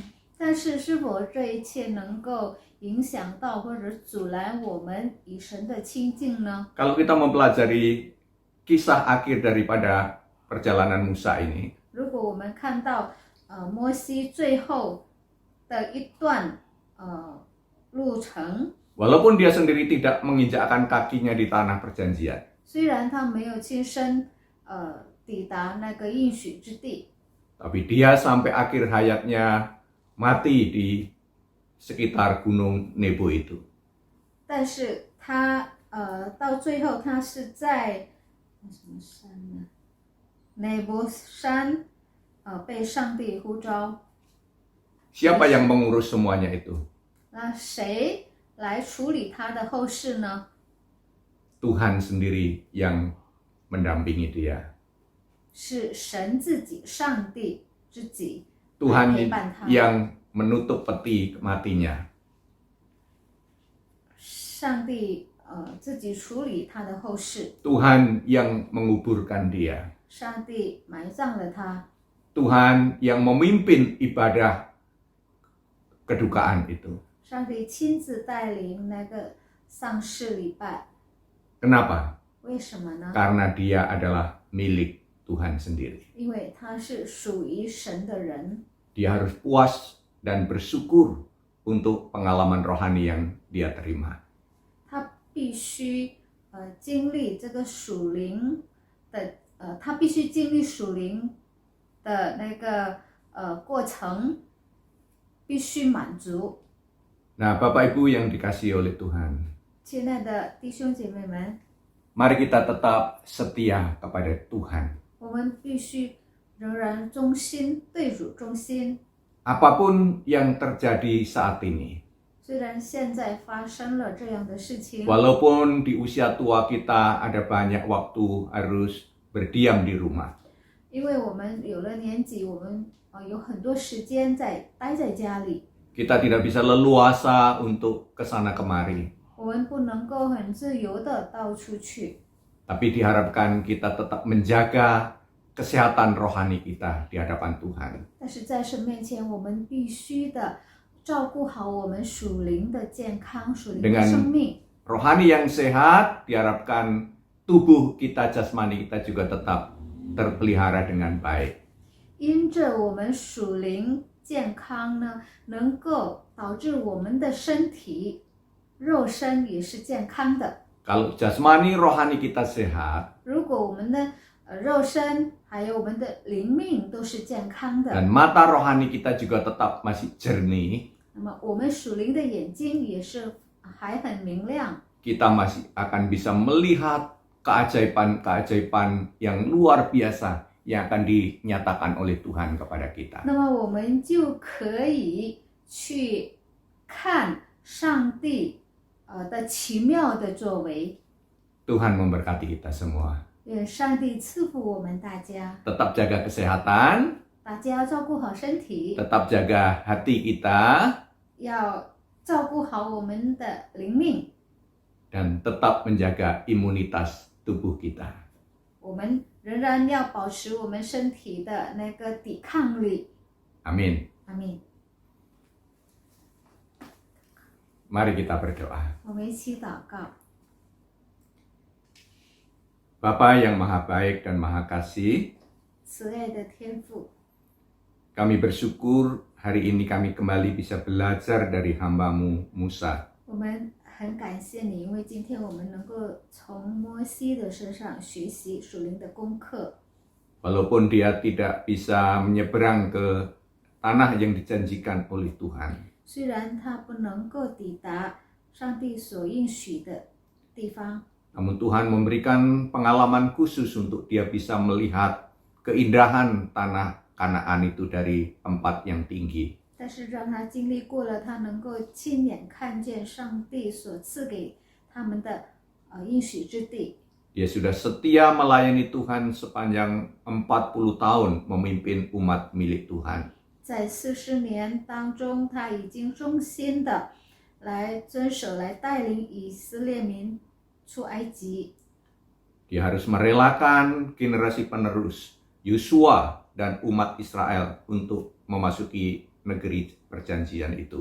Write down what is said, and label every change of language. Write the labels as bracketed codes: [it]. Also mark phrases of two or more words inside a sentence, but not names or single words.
[zh] 但是，是否这一切能够影响到或者阻拦我们与神的亲近呢？ [id] Kalau kita mempelajari kisah akhir daripada perjalanan Musa ini, [zh] 如果我们看到摩西最后的一段路程， [id] walaupun dia sendiri tidak menginjakkan kakinya di tanah perjanjian, [zh] 虽然他没有亲身抵达那个应许之地， [id] tapi dia sampai akhir hayatnya mati di sekitar gunung Nebo itu. [zh] 但是他到最后他是在什么山呢？乃伯山被上帝呼召。 [id] Siapa yang mengurus semuanya itu? [zh] 那谁来处理他的后事呢？ [id] Tuhan sendiri yang mendampingi dia. [zh] 是神自己，上帝自己 [id] Tuhan [zh] 陪伴他。 [id] yang menutup peti matinya. [zh] 上帝自己处理他的后事， [id] Tuhan yang menguburkan dia. [zh] 上帝埋葬了他， [id] Tuhan yang memimpin ibadah kedukaan itu. [zh] 上帝亲自带领那个丧事礼拜。 [id] Kenapa? [zh] 为什么呢？ [id] Karena dia adalah milik Tuhan sendiri. [zh] 因为他是属于神的人， [id] Dia harus puas dan bersyukur untuk pengalaman rohani yang dia terima. [zh] 他必须经历这个属灵的他必须经历属灵的那个过程，必须满足。 [id] Nah, Bapak Ibu yang dikasihi oleh Tuhan, [zh] 亲爱的弟兄姐妹们， [id] mari kita tetap setia kepada Tuhan. [zh] 我们必须仍然忠心，对主忠心。 [id] Apapun yang terjadi saat ini, [zh] 虽然现在发生了这样的事情， [id] walaupun di usia tua kita ada banyak waktu harus berdiam di rumah, [zh] 因为我们有了年纪，我们有很多时间待在家里， [id] kita tidak bisa leluasa untuk kesana kemari. [zh] 我们不能够很自由的到处去。 [id] Tapi diharapkan kita tetap menjaga kesehatan rohani kita di hadapan Tuhan. [zh] 但是在神面前，我们必须的照顾好我们属灵的健康、属灵的 [id] Dengan [zh] 生命。 [id] Rohani yang sehat diharapkan tubuh kita, jasmani kita juga tetap terpelihara dengan baik. [zh] 因着我们属灵健康呢，能够导致我们的身体、肉身也是健康的。 [id] Kalau jasmani rohani kita sehat [zh] 如果我们的肉身还有我们的灵命都是健康的， [id] dan mata rohani kita juga tetap masih jernih, [zh] 那么我们属灵的眼睛也是还很明亮， [id] kita masih akan bisa melihat keajaiban-keajaiban yang luar biasa yang akan dinyatakan oleh Tuhan kepada kita. [zh] 那么我们就可以去看上帝的奇妙的作为。 [id] Tuhan memberkati kita semua. [zh] 愿上帝赐福我们大家， [id] Tetap jaga kesehatan, [zh] 大家要照顾好身体， [id] tetap jaga hati kita, [zh] 要照顾好我们的灵命， [id] dan tetap menjaga imunitas tubuh kita. [zh] 我们仍然要保持我们身体的那个抵抗力。 [id] Amin. [zh] 阿弥， [id] Mari kita berdoa. [zh] 我们一起祷告。 [id] Bapa yang maha baik dan maha kasih, [zh] 慈爱的天父， [id] kami bersyukur hari ini kami kembali bisa belajar dari hamba-Mu Musa. [zh] 我们很感谢你，因为今天我们能够从摩西的身上学习属灵的功课。 [id] Walaupun dia tidak bisa menyeberang ke tanah yang dijanjikan oleh Tuhan, [zh] 虽然他不能够抵达上帝所应许的地方， [id] namun Tuhan memberikan pengalaman khusus untuk dia bisa melihat keindahan tanah Kanaan itu dari tempat yang tinggi. [zh] 但是让他经历过了，他能够亲眼看见上帝所赐给他们的应许之地。 [id] Dia sudah setia melayani Tuhan sepanjang 40 tahun memimpin umat milik Tuhan. [zh] 在40年当中，他已经忠心的来遵守、来带领以色列民出埃及。 [id] Dia harus merelakan generasi penerus Yosua dan umat Israel untuk memasuki negeri perjanjian itu.